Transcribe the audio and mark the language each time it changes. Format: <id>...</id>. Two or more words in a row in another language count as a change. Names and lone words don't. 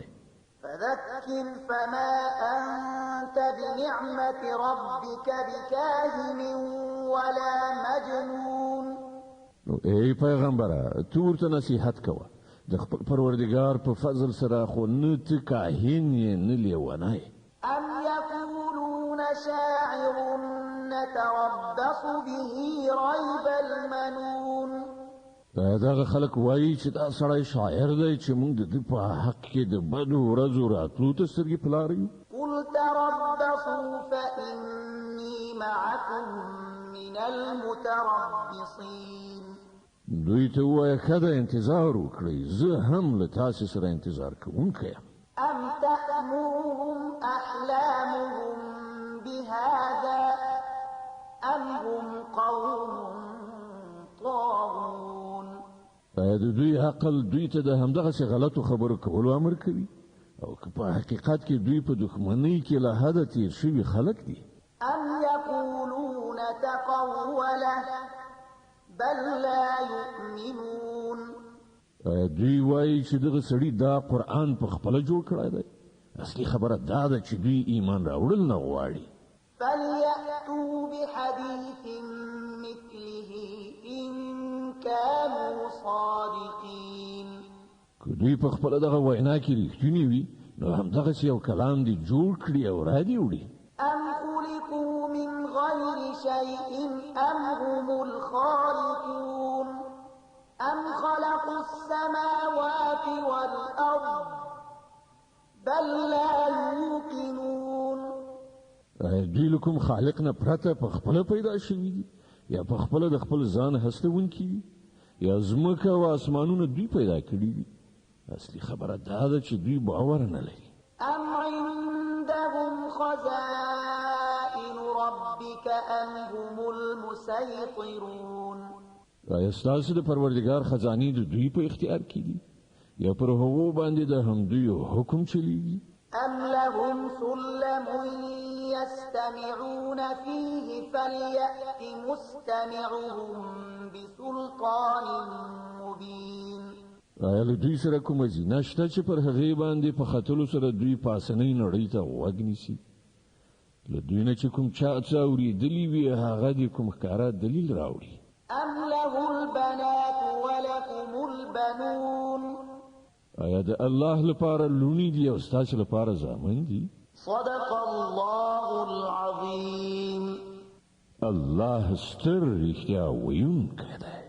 <ar>فذكر فما أنت بنعمة ربك بكاهن ولا مجنون.</ar> <ps>نو ای پیغمبره، تو ورته نصیحت کوه، د خپل پروردګار په فضل سره خو نه ته کاهن یې نه لیونی.</ps> <ar>أم يقولون شاعر نتربص به ريب المنون.</ar> <ps>دغه خلک وایي چې دا سړی شاعر دی چې موږ د دې په حق کې د بدو ورځو راتلو ته سترګې په لاره یو.</ps> <ar>قل تربصوا فإني معكم من المتربصين.</ar> <ps>دوی ته ووایه ښه ده انتظار وکړئ، زه هم له تاسې سره انتظار کوونکی یم.</ps> <ar>أم تأمرهم أحلامهم بهذا أم هم قوم طاغون.</ar> <ps>د دوی عقل دوی ته د همدغسې غلطو خبرو کولو امر کوي، او که په حقیقت کې دوی په دښمنۍ کې له حده تیر شوي خلک دي.</ps> <ar>أم يقولون تقوله بل لا يؤمنون.</ar> <ps>دوی وایي چې دغه سړي دا قرآن په خپله جوړ کړی دی. اصلي خبره دا ده چې دوی ایمان راوړل نه غواړي.</ps> <ar>فليأتوا بحديث مثله إن كانوا صادقين.</ar> <ps>که دوی په خپله دغه وینا کې رښتونی وي نو همدغسې یو کلام دې جوړ کړي او رادې وړي.</ps> <ar>أم خلقوا من غير شيء أم هم الخالقون أم خلقوا السماوات والأرض بل لا يوقنون.</ar> <ps>دوی له کوم خالق نه پرته په خپله پیدا شوي دي یا په خپله د خپل ځان هستونکي دي یا ځمکه او اسمانونه دوی پیدا کړي دي. اصلي خبره دا ده چې دوی باور نه لري.</ps> <ar>أم عندهم خزائن ربك أم هم المسيطرون.</ar> <ps>آیا ستاسو د پروردګار خزانې د دوی په اختیار کې دي یا پر هغو باندې د همدوی حکم چلیږي؟</ps> <ar>أم لهم سلم يستمعون فيه فليأت مستمعهم بسلطان مبين.</ar> <ps>آیا له دوی سره کومه زینه شته چې پر هغې باندې په ختلو سره دوی پاسنۍ نړۍ ته غوږ نیسي؟ له دوی نه چې کوم چا څه اورېدلي وي هغه د کوم ښکاره دلیل راوړي.</ps> <ar>أم له البنات ولكم البنون.</ar> <ps>آیا د الله لپاره لونی دي او ستاسو لپاره زامن دي؟</ps> <ar>صدق الله العظيم.</ar> <ps>الله ستر رښتیا ویونکی دی.</ps>